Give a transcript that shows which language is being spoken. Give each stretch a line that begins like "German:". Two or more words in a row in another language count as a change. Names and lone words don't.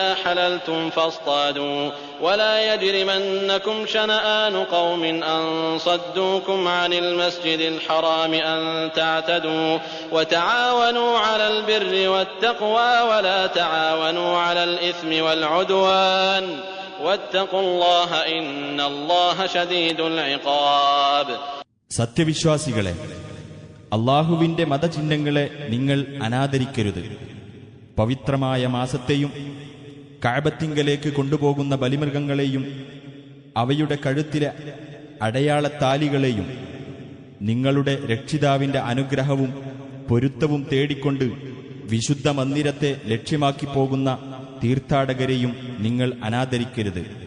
Arabic: حللتم فاصطادوا ولا يجرمنكم شنآن قوم أن صدوكم عن المسجد الحرام أن تعتدوا وتعاونوا على البر والتقوى ولا تعاونوا على الإثم والعدوان واتقوا الله إن الله شديد العقاب.
Malayalam: സത്യവിശ്വാസികളെ, അല്ലാഹുവിന്റെ മതചിഹ്നങ്ങളെ നിങ്ങൾ അനാദരിക്കരുത്. പവിത്രമായ മാസത്തെയും കഅബത്തിങ്കലേക്ക് കൊണ്ടുപോകുന്ന ബലിമൃഗങ്ങളെയും അവയുടെ കഴുത്തിലെ അടയാളത്താലികളെയും നിങ്ങളുടെ രക്ഷിതാവിന്റെ അനുഗ്രഹവും പൊരുത്തവും തേടിക്കൊണ്ട് വിശുദ്ധ മന്ദിരത്തെ ലക്ഷ്യമാക്കി പോകുന്ന തീർത്ഥാടകരെയും നിങ്ങൾ അനാദരിക്കരുത്.